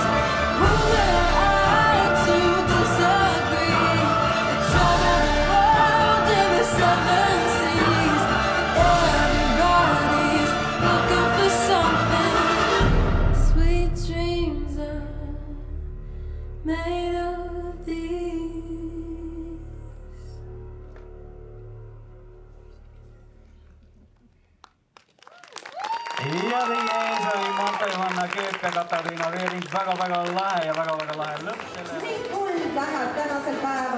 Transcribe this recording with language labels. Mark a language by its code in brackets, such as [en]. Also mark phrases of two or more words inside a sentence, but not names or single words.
[en] Who am I to disagree? I travel the world in the seven seas. Everybody's looking for something. Sweet dreams are made of these. [et] Ja teie ees oli Monte-Johanna Kööpe, Katariina Veering, väga-väga lahe ja väga-väga lahe lõpp selle. Kuld läheb tänasel